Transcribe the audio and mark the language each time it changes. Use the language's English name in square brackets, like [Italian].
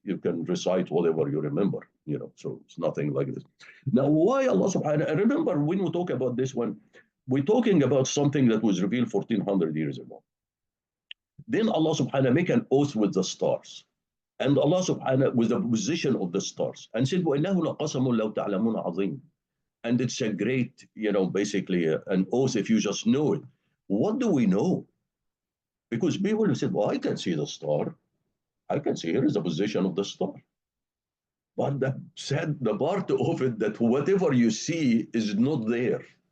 [English] You can recite whatever you remember, so it's nothing like this. Now, why Allah subhanahu wa ta'ala, remember when we talk about this one, we're talking about something that was revealed 1400 years ago. Then Allah subhanahu make an oath with the stars. And Allah subhanahu with the position of the stars. And said, [Arabic] وَإِنَّهُ لَقَسَمٌ لَوْ تَعْلَمُونَ عَظِيمٌ. [English] And it's a great, basically an oath if you just know it. What do we know? Because people have said, well, I can see the star. I can see here is the position of the star. But the part of it that whatever you see is not there.